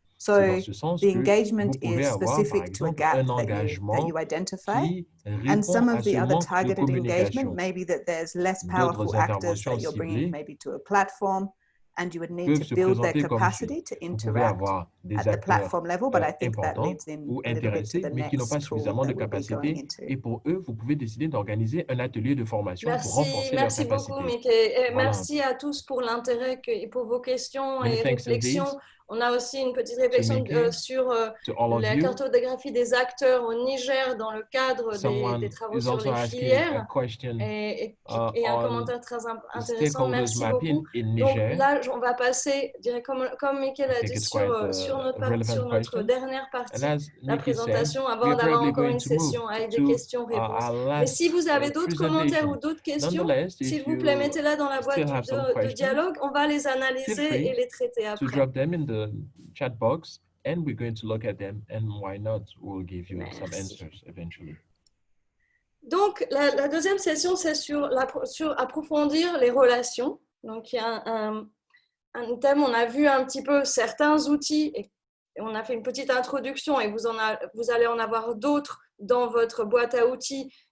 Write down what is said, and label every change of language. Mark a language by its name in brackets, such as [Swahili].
[English] So the engagement is specific to a gap that you identify, and some of the other targeted engagement may be that there's less powerful actors that you're bringing maybe to a platform, and you would need to build their capacity to interact at the platform level, but I think that leads in a little bit to the next tool that we'll be going into. [French] Et pour eux, vous pouvez décider d'organiser un atelier de formation pour renforcer leur capacité. Merci beaucoup, Mickey. Merci à tous pour l'intérêt et pour vos questions et réflexions. On a aussi une petite réflexion sur la cartographie des acteurs au Niger dans le cadre des travaux sur les filières. Et un commentaire très intéressant. Merci beaucoup. Donc là, on va passer, comme Michael a dit, sur notre dernière partie de la présentation, avant d'avoir encore une session avec des questions-réponses. Mais si vous avez d'autres commentaires ou d'autres questions, s'il vous plaît, mettez-la dans la boîte de dialogue. On va les analyser et les traiter après. [English] The chat box, and we're going to look at them, and why not, we'll give you some answers eventually. [French] Donc la deuxième session, c'est sur approfondir les relations. Donc il y a un thème, on a vu un petit peu certains outils et on a fait une petite introduction, et vous allez en avoir d'autres dans votre boîte à outils.